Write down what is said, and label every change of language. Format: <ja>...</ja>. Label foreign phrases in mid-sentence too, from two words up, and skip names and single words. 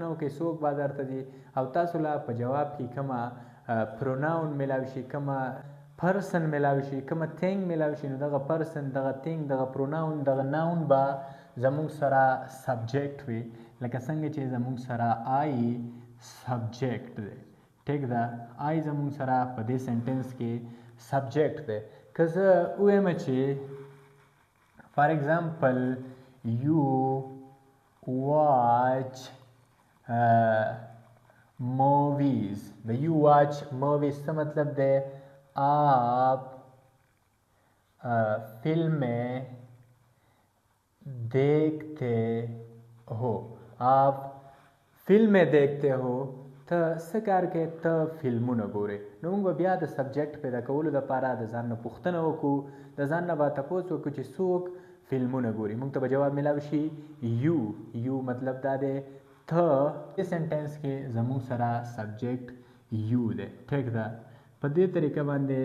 <ps>وکئ څوک بازار ته ځي او تاسو له په جواب کې کومه پروناون میلاو شي کومه پرسن میلاو شي کومه تینګ میلاو شي نو دغه پرسن دغه تینګ دغه پروناون دغه ناون به زموږ سره سبجیکټ وي لکه څنګه چې زموږ سره آی سبجیکټ دی ټیک ده آی زموږ سره په دې سنټنس کې سبجیکټ دی که زه ووایم چې</ps> <en>for example</en> <ps>یو</ps> <en>watch movies</en> <ps>د</ps> <en>you watch movies</en> <ps>څه مطلب دی</ps> <ur>آپ فلمیں دیکھتے ہو آپ فلمیں دیکھتے ہو</ur> <ps>ته څه کار کوې ته فلمونه ګورې نو موږ به بیا د سبجیکټ پیدا کولو دپاره د ځان نه پوښتنه وکړو د ځان نه به تپوس وکړو چې څوک فلمونه ګوري موږ ته به جواب میلاو شي یو مطلب دا دی ته دې سنټنس کې زموږ سره سبجیکټ یو دی ټیک ده په دې طریقه باندې</ps>